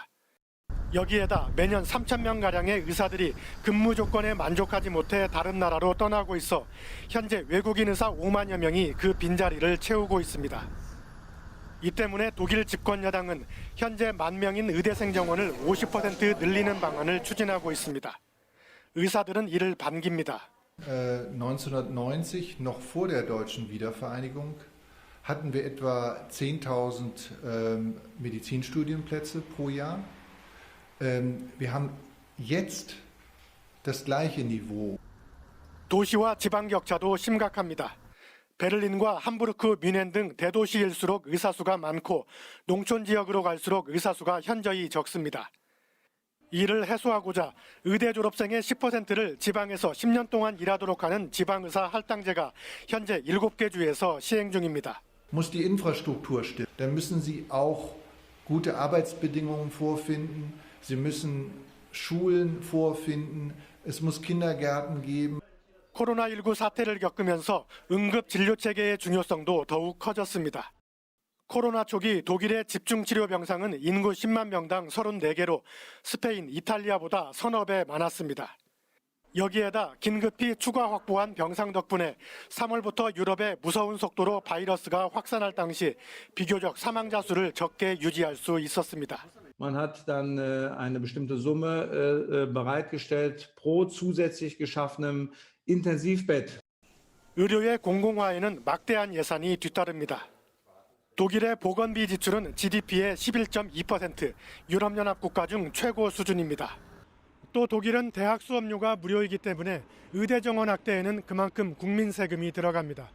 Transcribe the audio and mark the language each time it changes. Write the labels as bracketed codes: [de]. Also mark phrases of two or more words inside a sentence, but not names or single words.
[ko] 여기에다 매년 3,000명가량의 의사들이 근무 조건에 만족하지 못해 다른 나라로 떠나고 있어 현재 외국인 의사 5만여 명이 그 빈자리를 채우고 있습니다. 이 때문에 독일 집권 여당은 현재 10,000명인 의대생 정원을 50% 늘리는 방안을 추진하고 있습니다. 의사들은 이를 반깁니다. [de] 1990, noch vor der deutschen Wiedervereinigung, hatten wir etwa 10.000 Medizinstudienplätze pro Jahr. Wir haben jetzt das gleiche Niveau. [ko] 도시와 지방 격차도 심각합니다. 베를린과 함부르크, 뮌헨 등 대도시일수록 의사 수가 많고 농촌 지역으로 갈수록 의사 수가 현저히 적습니다. 이를 해소하고자 의대 졸업생의 10%를 지방에서 10년 동안 일하도록 하는 지방의사 할당제가 현재 7개 주에서 시행 중입니다. [de] Muss die Infrastruktur stimmen. Dann müssen Sie auch gute Arbeitsbedingungen vorfinden. Sie müssen Schulen vorfinden. Es muss Kindergärten geben. [ko] 코로나19 사태를 겪으면서 응급 진료 체계의 중요성도 더욱 커졌습니다. 코로나 초기 독일의 집중치료 병상은 인구 10만 명당 34개로 스페인, 이탈리아보다 서너 배 많았습니다. 여기에다 긴급히 추가 확보한 병상 덕분에 3월부터 유럽에 무서운 속도로 바이러스가 확산할 당시 비교적 사망자 수를 적게 유지할 수 있었습니다. [de] Man hat dann eine bestimmte Summe bereitgestellt pro zusätzlich geschaffenem Intensivbett. [ko] 의료의 공공화에는 막대한 예산이 뒤따릅니다. 독일의 보건비 지출은 GDP의 11.2%, 유럽연합 국가 중 최고 수준입니다. 또 독일은 대학 수업료가 무료이기 때문에 의대 정원 확대에는 그만큼 국민 세금이 들어갑니다.